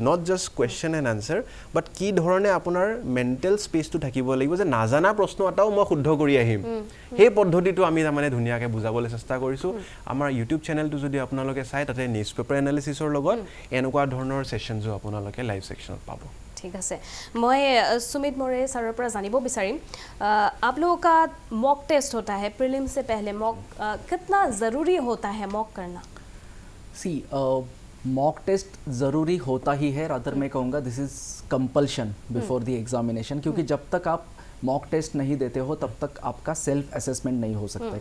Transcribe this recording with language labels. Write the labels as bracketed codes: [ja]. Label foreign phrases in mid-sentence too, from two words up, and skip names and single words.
[en] not just question and answer, but [as] কি ধৰণে আপোনাৰ [en] mental space [as] থাকিব লাগিব যে নাজানা প্ৰশ্ন এটাও মই শুদ্ধ কৰি আহিম। সেই পদ্ধতিটো আমি তাৰমানে ধুনীয়াকৈ বুজাবলৈ চেষ্টা কৰিছোঁ। আমাৰ ইউটিউব চেনেলটো যদি আপোনালোকে চাই, তাতে [en] newspaper analysis [as] লগত এনেকুৱা ধৰণৰ ছেশ্যনছো আপোনালোকে [en] live section [as] পাব। ঠিক আছে, মই সুমিত মোৰে ছাৰ পৰা জানিব বিচাৰিম, [hi] आप लोगों का [en] mock test [hi] होता है प्रीलिम्स से पहले, मॉक कितना ज़रूरी होता है मॉक करना? [en] see mock test [hi] ज़रूरी होता ही है, रादर मैं कहूँगा [en] this is compulsion before the examination, [hi] क्योंकि जब तक आप [en] mock test [hi] नहीं देते हो तब तक आपका [en] self assessment [hi] नहीं हो सकता है।